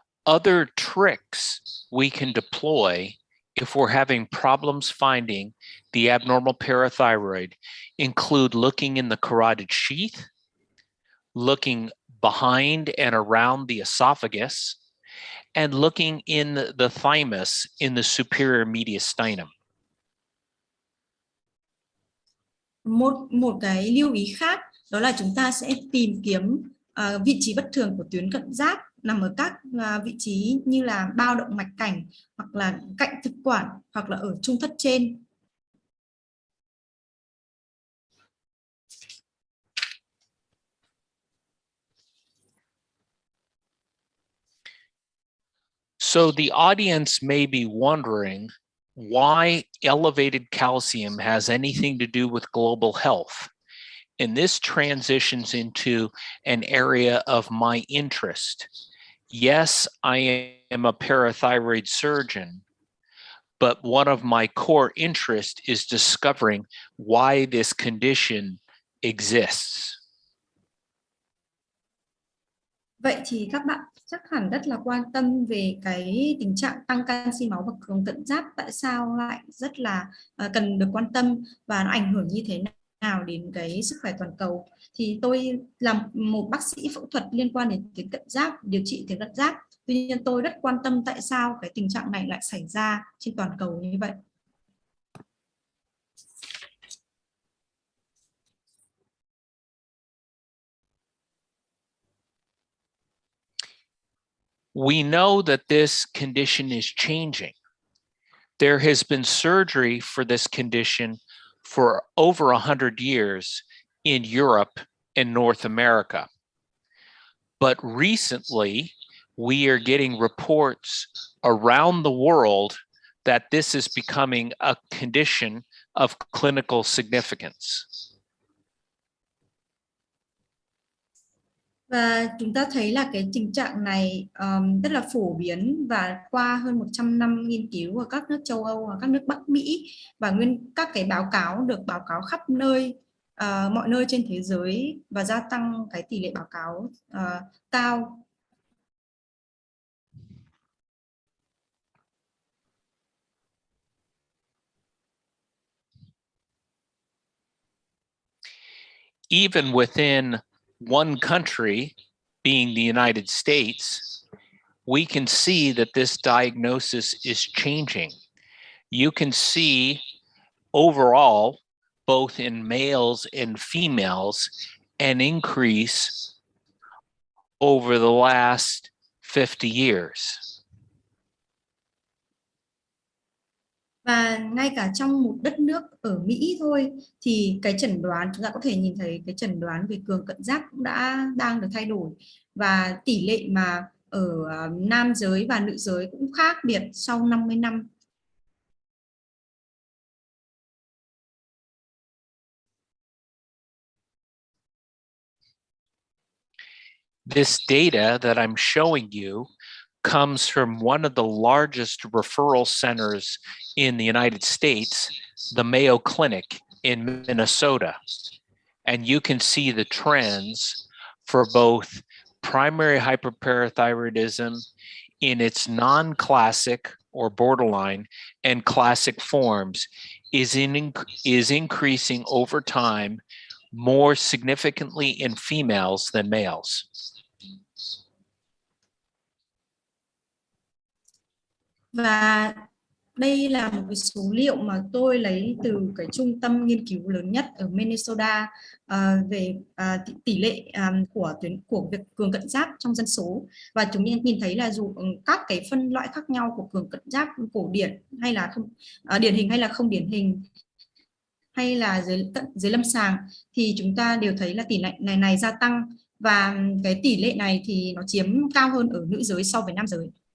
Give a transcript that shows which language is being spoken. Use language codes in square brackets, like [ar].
[en] Other tricks we can deploy if we're having problems finding the abnormal parathyroid include looking in the carotid sheath, looking behind and around the esophagus, and looking in the thymus in the superior mediastinum. [vi] Một cái lưu ý khác đó là chúng ta sẽ tìm kiếm vị trí bất thường của tuyến cận giáp nằm ở các vị trí như là bao động mạch cảnh, hoặc là cạnh thực quản, hoặc là ở trung thất trên. [en] So the audience may be wondering why elevated calcium has anything to do with global health. And this transitions into an area of my interest. Yes, I am a parathyroid surgeon, but one of my core interests is discovering why this condition exists. [vi] Vậy thì các bạn chắc hẳn rất là quan tâm về cái tình trạng tăng canxi máu và cường cận giáp, tại sao lại rất là cần được quan tâm và nó ảnh hưởng như thế nào đến cái sức khỏe toàn cầu. Thì tôi là một bác sĩ phẫu thuật liên quan đến tuyến cận giáp, điều trị tuyến cận giáp. Tuy nhiên tôi rất quan tâm tại sao cái tình trạng này lại xảy ra trên toàn cầu như vậy. [en] We know that this condition is changing. There has been surgery for this condition for over 100 years in Europe and North America. But recently, we are getting reports around the world that this is becoming a condition of clinical significance. [vi] Và chúng ta thấy là cái tình trạng này rất là phổ biến, và qua hơn 100 năm nghiên cứu ở các nước châu Âu và các nước Bắc Mỹ, và các cái báo cáo được báo cáo khắp nơi, mọi nơi trên thế giới, và gia tăng cái tỷ lệ báo cáo cao. [en] Even within one country, being the United States, we can see that this diagnosis is changing. You can see overall, both in males and females, an increase over the last 50 years. [vi] Và ngay cả trong một đất nước ở Mỹ thôi, thì cái chẩn đoán, chúng ta có thể nhìn thấy cái chẩn đoán về cường cận giáp cũng đang được thay đổi, và tỷ lệ mà ở nam giới và nữ giới cũng khác biệt sau 50 năm. [en] This data that I'm showing you comes from one of the largest referral centers in the United States, the Mayo Clinic in Minnesota. And you can see the trends for both primary hyperparathyroidism in its non-classic or borderline and classic forms is increasing over time more significantly in females than males. [vi] Và đây là một cái số liệu mà tôi lấy từ cái trung tâm nghiên cứu lớn nhất ở Minnesota về tỷ lệ của việc cường cận giáp trong dân số. Và chúng nhìn thấy là dù các cái phân loại khác nhau của cường cận giáp cổ điển hay là không điển hình hay là không điển hình, hay là dưới lâm sàng, thì chúng ta đều thấy là tỷ lệ này gia tăng, và cái tỷ lệ này thì nó chiếm cao hơn ở nữ giới so với nam giới.